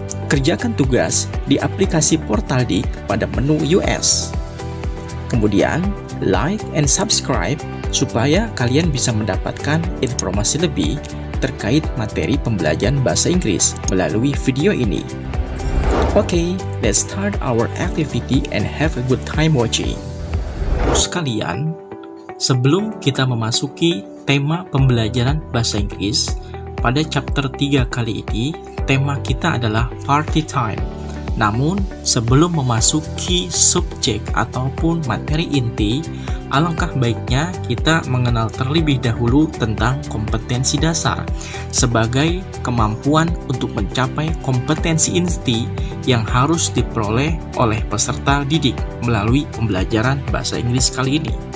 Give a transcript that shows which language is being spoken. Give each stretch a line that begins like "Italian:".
Indonesian: Kerjakan tugas di aplikasi Portaldik pada menu US. Kemudian,
English: like and subscribe
Indonesian: supaya kalian bisa mendapatkan informasi lebih terkait materi pembelajaran bahasa Inggris melalui video ini.
English: Okay, let's start our activity and have a good time watching.
Indonesian: Sekalian, sebelum kita memasuki tema pembelajaran bahasa Inggris, pada chapter 3 kali ini, tema kita adalah party time. Namun, sebelum memasuki subjek ataupun materi inti, alangkah baiknya kita mengenal terlebih dahulu tentang kompetensi dasar sebagai kemampuan untuk mencapai kompetensi inti yang harus diperoleh oleh peserta didik melalui pembelajaran bahasa Inggris kali ini.